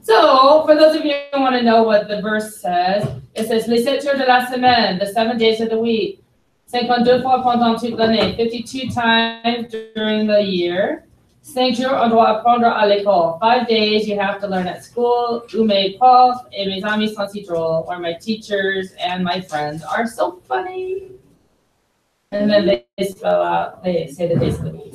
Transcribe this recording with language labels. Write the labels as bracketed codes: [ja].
[en] So, for those of you who want to know what the verse says, it says, [fr] les 7 jours de la semaine, [en] the 7 days of the week. [fr] 52 fois pendant toute l'année, [en] 52 times during the year. [fr] 5 jours, on doit apprendre à l'école. [en] 5 days you have to learn at school. [fr] Où mes profs et mes amis sont si drôles, [en] or my teachers and my friends are so funny. And then they spell out, they say the days of the week.